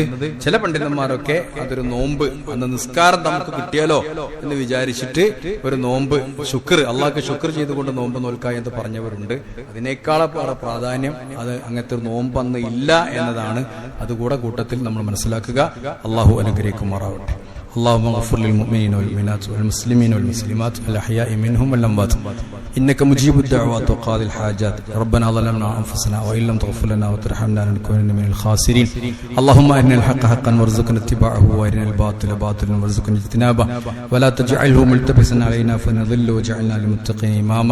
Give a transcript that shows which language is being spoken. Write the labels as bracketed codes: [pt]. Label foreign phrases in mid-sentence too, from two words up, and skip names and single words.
[ml] ചില പണ്ഡിതന്മാരൊക്കെ അതൊരു നോമ്പ്, അന്ന് നിസ്കാരം നമുക്ക് കിട്ടിയാലോ എന്ന് വിചാരിച്ചിട്ട് ഒരു നോമ്പ്, ശുക്ർ, അള്ളാഹ്ക്ക് ശുക്ർ ചെയ്തുകൊണ്ട് നോമ്പ് നോൽക്കുക എന്ന് പറഞ്ഞവരുണ്ട്. അതിനേക്കാളേറെ പ്രാധാന്യം അത് അങ്ങനത്തെ ഒരു നോമ്പ് അന്ന് ഇല്ല എന്നതാണ്. അതുകൂടെ കൂട്ടത്തിൽ നമ്മൾ മനസ്സിലാക്കുക. അള്ളാഹു അനുഗ്രഹിക്കുമാറാവട്ടെ. [ar] اللهم اغفر للمؤمنين والمؤمنات والمسلمين والمسلمات الأحياء منهم والأموات إنك مجيب الدعوات وقاضي الحاجات. ربنا ظلمنا أنفسنا وإن لم تغفر لنا وترحمنا لنكونن من الخاسرين. اللهم أرنا الحق حقا وارزقنا اتباعه وأرنا الباطل باطلا وارزقنا اجتنابه ولا تجعله ملتبسا علينا فنضل وجعلنا للمتقين إماما.